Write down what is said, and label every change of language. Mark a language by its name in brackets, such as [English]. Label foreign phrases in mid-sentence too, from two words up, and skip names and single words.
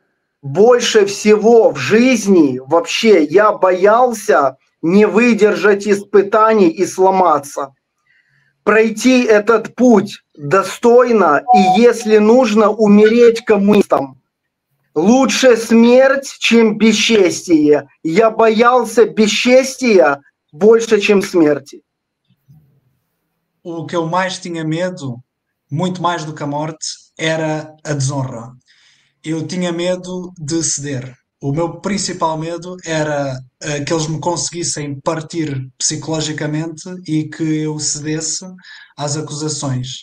[Russian] Больше всего в жизни вообще я боялся не выдержать испытаний и сломаться. Пройти этот путь достойно и, если нужно, умереть коммунистом. Лучше смерть, чем бесчестие. Я боялся бесчестия больше, чем смерти. [Portuguese] O que eu mais tinha medo, muito mais do que a morte, era a desonra. Eu tinha medo de ceder. O meu principal medo era que eles me conseguissem partir psicologicamente e que eu cedesse às acusações.